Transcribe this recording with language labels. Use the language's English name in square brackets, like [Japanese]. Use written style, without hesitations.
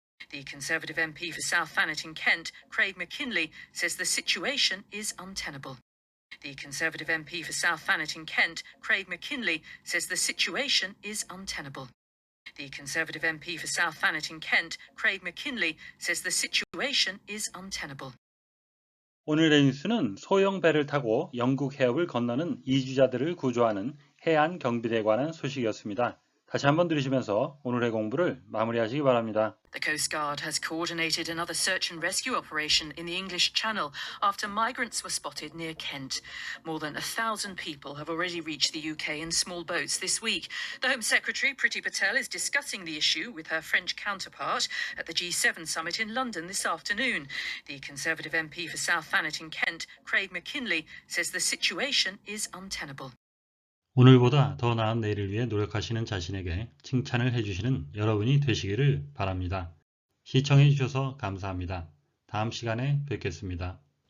[English] The Conservative MP for South Thanet in Kent, Craig McKinley, says the situation is untenable. The Conservative MP for South Thanet in Kent, Craig McKinley, says the situation is untenable. The Conservative MP for South Thanet in Kent, Craig McKinley, says the situation is untenable. [Korean] 오늘의 뉴스는 소형 배를 타고 영국 해협을 건너는 이주자들을 구조하는 해안 경비대에 관한 소식이었습니다. 다시 한번 들으시면서 오늘의 공부를 마무리하시기 바랍니다. [English] The Coast Guard has coordinated another search and rescue operation in the English Channel after migrants were spotted near Kent. More than 1,000 people have already reached the UK in small boats this week. The Home Secretary, Priti Patel, is discussing the issue with her French counterpart at the G7 summit in London this afternoon. The Conservative MP for South Thanet in Kent, Craig McKinley, says the situation is untenable. [Korean] 오늘보다 더 나은 내일을 위해 노력하시는 자신에게 칭찬을 해주시는 여러분이 되시기를 바랍니다. 시청해 주셔서 감사합니다. 다음 시간에 뵙겠습니다.